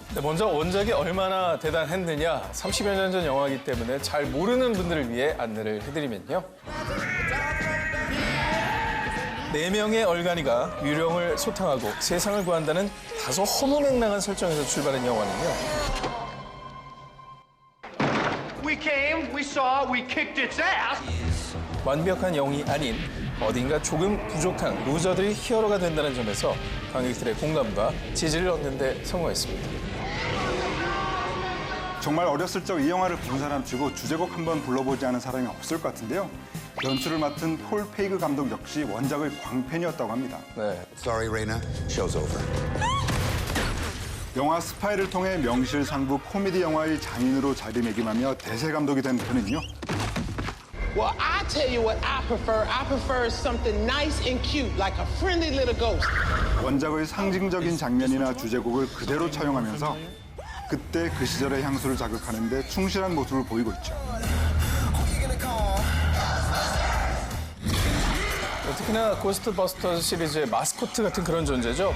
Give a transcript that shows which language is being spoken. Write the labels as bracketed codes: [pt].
[ko] 먼저 원작이 얼마나 대단했느냐 30여 년 전 영화이기 때문에 잘 모르는 분들을 위해 안내를 해드리면요. 4명의 얼간이가 유령을 소탕하고 세상을 구한다는 다소 허무맹랑한 설정에서 출발한 영화는요. [en] We came, we saw, we kicked its ass. [ko] 완벽한 영이 아닌 어딘가 조금 부족한 루저들이 히어로가 된다는 점에서 관객들의 공감과 지지를 얻는 데 성공했습니다. 정말 어렸을 적 이 영화를 본 사람 치고 주제곡 한번 불러보지 않은 사람이 없을 것 같은데요. 연출을 맡은 폴 페이그 감독 역시 원작의 광팬이었다고 합니다. [en] Sorry, Raina. Show's over. [ko] 영화 스파이를 통해 명실상부 코미디 영화의 장인으로 자리매김하며 대세 감독이 된 그는요. [en] Well, I tell you what I prefer. I prefer something nice and cute, like a friendly little ghost. [ko] 원작의 상징적인 장면이나 주제곡을 그대로 차용하면서 그때 그 시절의 향수를 자극하는 데 충실한 모습을 보이고 있죠. 특히나 고스트버스터즈 시리즈의 마스코트 같은 그런 존재죠.